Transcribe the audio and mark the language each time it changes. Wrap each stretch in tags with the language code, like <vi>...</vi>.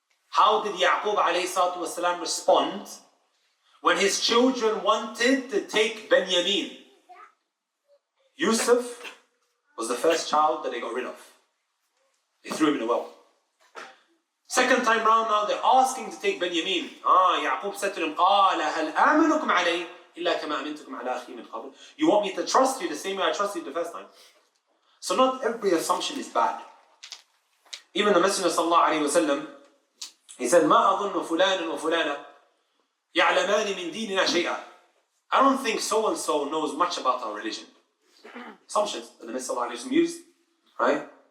<en>How did Yaqub alayhi salatu wasalam respond when his children wanted to take Benjamin? Yusuf was the first child that they got rid of. They threw him in a well. Second time round now, they're asking to take Benjamin. Yaqub said to them,</en> <ar>قَالَ هَلْ آمَنُكُمْ عَلَيْهِ إِلَّا كَمَا أَمِنْتُكُمْ عَلَى أَخِي مِنْ قَبْلِ.</ar> <en>You want me to trust you the same way I trusted you the first time? So not every assumption is bad. Even the Messenger sallallahu alayhi wa sallam, he said,</en> <ar>مَا أَظُنُّ فُلَانٌ وَفُلَانَ يَعْلَمَانِ مِنْ دِينِنَا شَيْئًا.</ar> <en>I don't think so and so knows much about our religion. Assumptions that the Messenger sallallahu alayhi wa sallam used, right?</en>